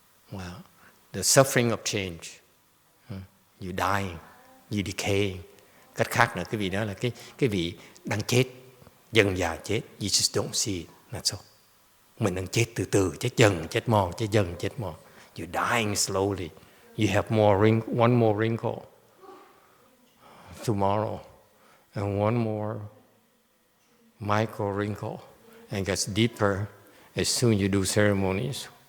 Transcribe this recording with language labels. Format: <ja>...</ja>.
<en>Wow, the suffering of change. You're dying, you're decaying.</en> <vi>Cách khác nữa, cái vị đó là cái vị đang chết, dần dà chết.</vi> <en>You just don't see it. That's all.</en> <vi>Mình đang chết từ từ, chết dần, chết mòn, chết dần, chết mòn.</vi> <en>You're dying slowly. You have one more wrinkle tomorrow, and one more micro wrinkle, and gets deeper as soon you do ceremonies.</en>